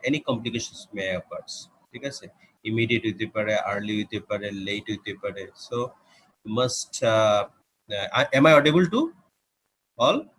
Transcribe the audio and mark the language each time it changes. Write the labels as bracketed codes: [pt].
[en] Any complications may occur, [bn] ঠিক আছে? Immediate হইতে পারে, আর্লি হইতে পারে, লেট হইতে পারে। [en] So must am I audible to all?